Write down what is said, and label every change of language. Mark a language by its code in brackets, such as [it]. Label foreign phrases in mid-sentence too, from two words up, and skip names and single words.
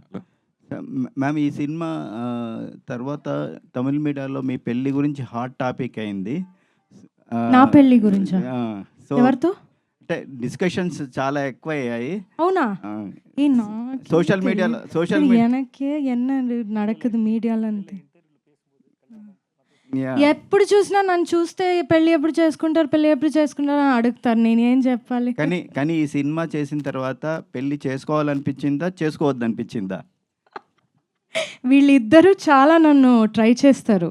[te] మ్యామ్, ఈ సినిమా తర్వాత తమిళ మీడియాలో మీ పెళ్లి గురించి [en] hot topic [te] అయింది. నా పెళ్లి గురించా? సో ఎవరితో? అంటే డిస్కషన్స్ చాలా ఎక్కువ అయ్యాయి. అవునా? ఆ, నాకు [en] social mediaలో social media [ta] எனக்கே என்ன நடக்குது [te] మీడియాలో అంతే. ఎప్పుడు చూసినా నన్ను చూస్తే పెళ్లి ఎప్పుడు చేసుకుంటారు అని అడుగుతారు. నేనేం చెప్పాలి? కానీ ఈ సినిమా చేసిన తర్వాత పెళ్లి చేసుకోవాలనిపించిందా, చేసుకోవద్దనిపించిందా? వీళ్ళిద్దరూ చాలా నన్ను ట్రై చేస్తారు.